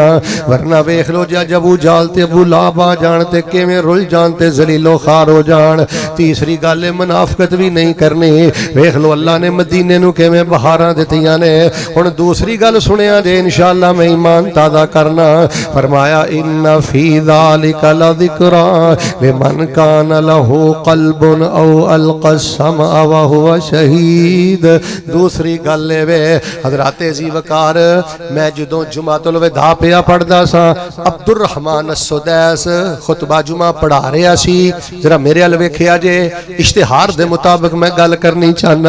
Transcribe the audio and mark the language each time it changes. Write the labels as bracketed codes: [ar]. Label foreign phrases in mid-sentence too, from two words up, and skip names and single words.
[pa] ਵਰਨਾ ਵੇਖ ਲੋ ਜਬ ਅਬੂ ਜਾਲ ਤੇ ਅਬੂ ਲਾਹਬ ਆ ਜਾਣ ਤੇ ਕਿਵੇਂ ਰੁਲ ਜਾਣ ਤੇ ਜ਼ਲੀਲੋ ਖ਼ਾਰ ਹੋ ਜਾਣ। ਤੀਸਰੀ ਗੱਲ ਹੈ ਮੁਨਾਫ਼ਿਕਤ ਭੀ ਨਹੀਂ ਕਰਨੀ। ਵੇਖ ਲੋ ਅੱਲਾਹ ਨੇ ਮਦੀਨੇ ਨੂੰ ਕਿਵੇਂ ਬਹਾਰਾਂ ਦਿੱਤੀਆਂ ਨੇ। ਹੁਣ ਦੂਸਰੀ ਗੱਲ ਸੁਣਿਆ ਜੇ ਇੰਸ਼ਾਅੱਲਾਹ ਮੈਂ ਈਮਾਨ ਤਾਜ਼ਾ ਕਰਨਾ। [ar] फरमाया إن في ذلك لذكرى لمن كان له قلب أو ألقى السمع وهو شهيد. [pa] ਦੂਸਰੀ ਗੱਲ ਵੇ ਹਜ਼ਰਤ ਜੀ ਵਕਾਰ ਮੈਂ ਜਦੋਂ ਜੁਮਾਤੁਲ ਵਿਦਾ ਪਿਆ ਪੜ੍ਹਦਾ ਸਾ, ਅਬਦੁਰ ਰਹਿਮਾਨ ਸੁਦੈਸ ਖ਼ੁਤਬਾ ਜੁਮਾ ਪੜ੍ਹਾ ਰਿਹਾ ਸੀ। ਜ਼ਰਾ ਮੇਰੇ ਅਲ ਵੇਖਿਆ ਜੇ, ਇਸ਼ਤਿਹਾਰ ਦੇ ਮੁਤਾਬਿਕ ਮੈਂ ਗੱਲ ਕਰਨੀ ਚਾਹਨਾ।